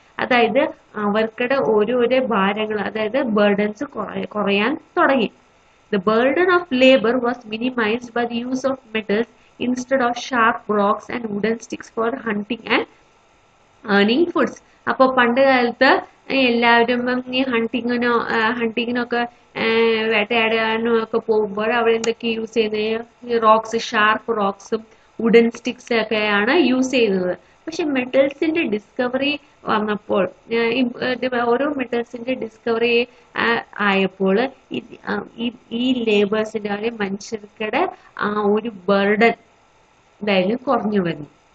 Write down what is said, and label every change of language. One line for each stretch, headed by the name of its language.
Malayalam: അതായത് അവർക്കിടെ ഓരോരോ ഭാരങ്ങൾ, അതായത് ബർഡൻസ് കുറയാൻ തുടങ്ങി.
English: The burden of labor was minimized by the use of metals instead of sharp rocks and wooden sticks for hunting and earning foods.
Malayalam: അപ്പോൾ പണ്ട് കാലത്ത് എല്ലാവരും ഈ ഹണ്ടിങ്ങിനൊക്കെ വേട്ടയാടാനും ഒക്കെ പോകുമ്പോൾ അവിടെ എന്തൊക്കെ യൂസ് ചെയ്യുന്നത്, റോക്സ്, ഷാർപ്പ് റോക്സും വുഡൻ സ്റ്റിക്സ് ഒക്കെയാണ് യൂസ് ചെയ്യുന്നത്. പക്ഷെ മെറ്റൽസിന്റെ ഡിസ്കവറി വന്നപ്പോൾ, ഓരോ മെറ്റൽസിന്റെ ഡിസ്കവറി ആയപ്പോൾ ഈ ലേബേഴ്സിന്റെ മനുഷ്യർക്കിടെ ആ ഒരു ബർഡൻ എന്തായാലും കുറഞ്ഞു വരുന്നു.